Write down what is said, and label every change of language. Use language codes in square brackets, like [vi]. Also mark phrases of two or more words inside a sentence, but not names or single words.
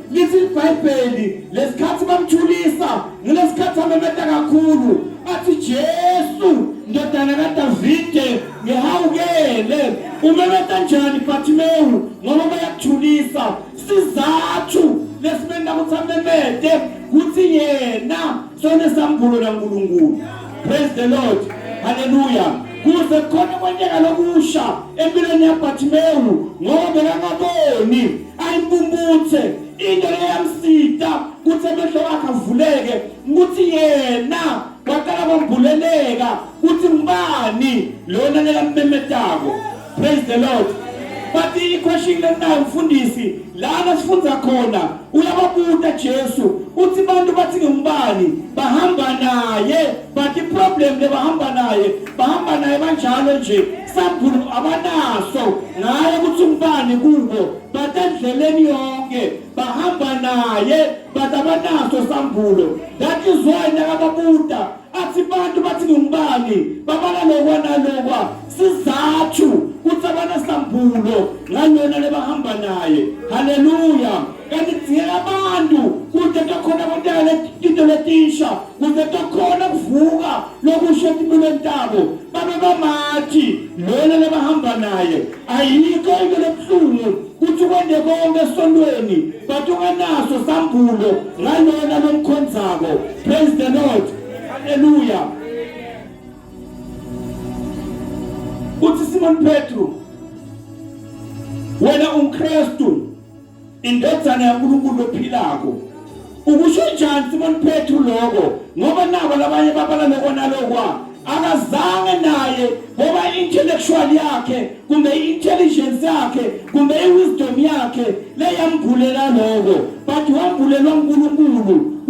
[ss] Lithi iBhayibheli lesikhathi bamthulisa ngelesikhathi amemeta kakhulu athi, Jesu ndodana kaDavide ngihawukele. Umemeta njani Bartimeyu ngoba bayakuthulisa? Sizathu lesibenda ukuthi amemete kuthi yena sonesambulo naNkulunkulu. [en] Praise the Lord. Hallelujah. [ss] Kuze khona kwenzeka lokusha empilweni yaBartimeyu ngoba bekangaboni, ayimbumbuthe into leyamsita kuthi amehlo akhe avuleke ukuthi yena waqala kwambuleleka ukuthi ngubani lona lekamemetako. [en] Praise the Lord. [ss] But iquestion lenayo mfundisi lana sifunza khona uyababuta Jesu uthi bantu bathi ngubani bahamba naye, but iproblem lebahamba naye banjalo nje, sambulo abanaso naye ukuthi ngubani kubo, but endleleni yonke bahamba naye but abanaso sambulo. [en] That is why [ss] nakababuta athi bantu bathi ngubani babala lokwa sizathu ukuthi abanasambulo nganyona lebahamba naye. [en] Hallelujah. [ss] Kanti dziyela abantu kude tokhona kodala into letisha, kude tokhona kuvuka lokusha empilweni tabo babe bamathi lona lebahamba naye. Ayikho into lebuhlungu kuthi kwende konke esondweni but unganaso sambulo ngalona lomkhonzako. [en] Praise the Lord. Hallelujah. [ss] Uthi Simon Petru, wena uNkristu indodana yaNkulunkulu ophilako. Ukusho njani Simon Petru lokho? Ngoba nabo labanye babala lokwa akazange naye ngoba intellectual yakhe kumbe intelligence yakhe kumbe wisdom yakhe leyambulela lokho, but wambulelwa uNkulunkulu.